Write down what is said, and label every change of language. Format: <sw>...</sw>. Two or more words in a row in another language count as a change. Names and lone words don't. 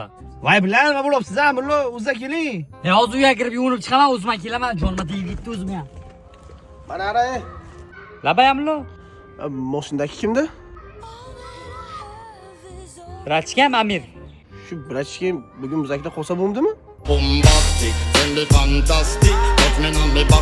<uz>Voy bilan nima bo'libdi siz amlo, o'ziga keling. Hozir uyga kirib yuvinib chiqaman, o'zim kelaman, jonima tegib ketdi o'zim ham. Mana ara. Labayamlo. Mashinadagi kimda? Rachkam Amir. Shu brachkim bugun muzakda qolsa bo'ldimi?</uz> <en>Bombastic, tell the fantastic, touch me on the back.</en>